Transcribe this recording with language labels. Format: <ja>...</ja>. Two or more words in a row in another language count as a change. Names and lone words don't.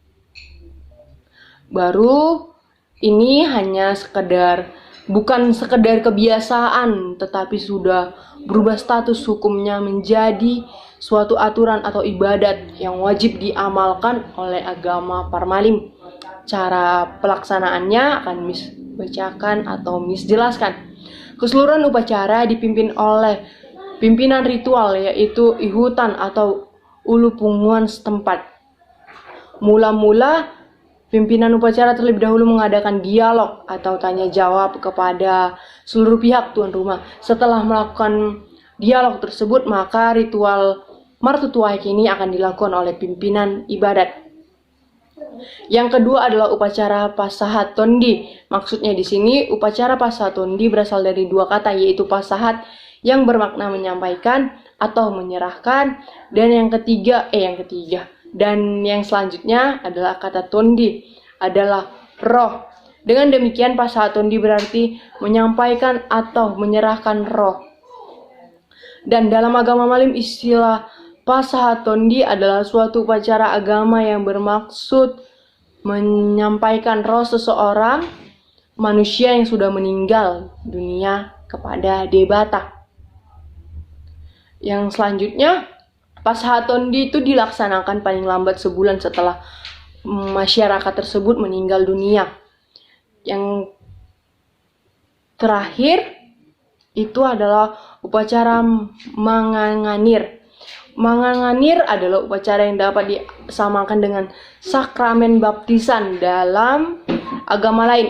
<id>Baru ini hanya bukan sekedar kebiasaan, tetapi sudah berubah status hukumnya menjadi suatu aturan atau ibadat yang wajib diamalkan oleh agama Parmalim. Cara pelaksanaannya akan Miss bacakan atau Miss jelaskan. Keseluruhan upacara dipimpin oleh pimpinan ritual, yaitu Ihutan atau ulu punguan setempat. Mula-mula pimpinan upacara terlebih dahulu mengadakan dialog atau tanya jawab kepada seluruh pihak tuan rumah. Setelah melakukan dialog tersebut, maka ritual martutuaik ini akan dilakukan oleh pimpinan ibadat. Yang kedua adalah upacara pasahat tondi. Maksudnya di sini upacara pasahat tondi berasal dari dua kata, yaitu pasahat yang bermakna menyampaikan atau menyerahkan, dan yang selanjutnya adalah kata tondi, adalah roh. Dengan demikian pasahat tondi berarti menyampaikan atau menyerahkan roh. Dan dalam agama Malim, istilah pasahat tondi adalah suatu upacara agama yang bermaksud menyampaikan roh seseorang manusia yang sudah meninggal dunia kepada Debata. Yang selanjutnya, pasahat tondi itu dilaksanakan paling lambat sebulan setelah masyarakat tersebut meninggal dunia. Yang terakhir itu adalah upacara manganganir. Manganganir adalah upacara yang dapat disamakan dengan sakramen baptisan dalam agama lain.</id>